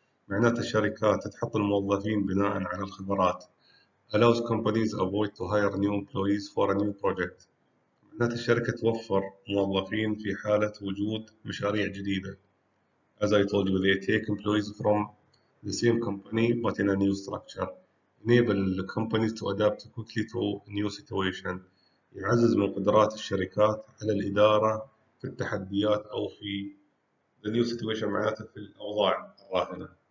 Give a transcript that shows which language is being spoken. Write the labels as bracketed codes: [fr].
[ar] معناتها الشركات تحط الموظفين بناء على الخبرات. [en] Allows companies avoid to hire new employees for a new project. [ar] معناتها الشركة توفر موظفين في حالة وجود مشاريع جديدة. [en] As I told you, they take employees from the same company but in a new structure. Enable companies to adapt quickly to a new situation. [ar] يعزز من قدرات الشركات على الإدارة في التحديات أو في [en] the new situation [ar] معناته في الأوضاع الراهنة.